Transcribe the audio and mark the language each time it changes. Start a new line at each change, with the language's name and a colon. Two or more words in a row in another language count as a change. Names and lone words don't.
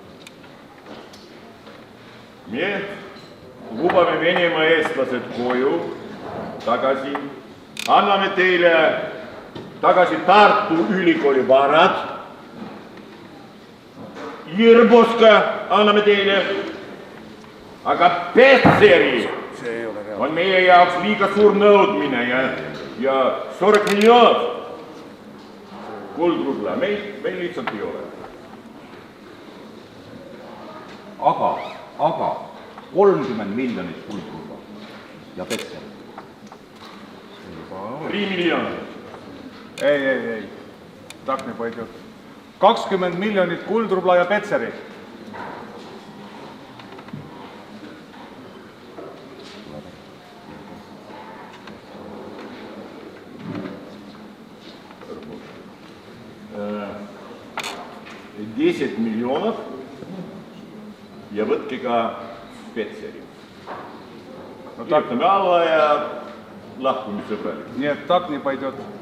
Estonian: Me lubame Venemaa eestlased koju tagasi, anname teile tagasi Tartu ülikooli varad, Irbovska anname teile, aga Petseri on meie jaoks liiga suur nõudmine ja 40 miljonit kuldrubla meil lihtsalt ei ole. Aga 30 miljonit kuldrubla ja Petseri. 3 miljonit. Ei.
Russian: Так не пойдет.
Estonian: 20 miljonit kuldrubla ja Petseri. $10 miljonit ja võtke ka Petseri. Kirjutame alla ja lahkume sõbralik. Nii et
Russian: так не пойдет.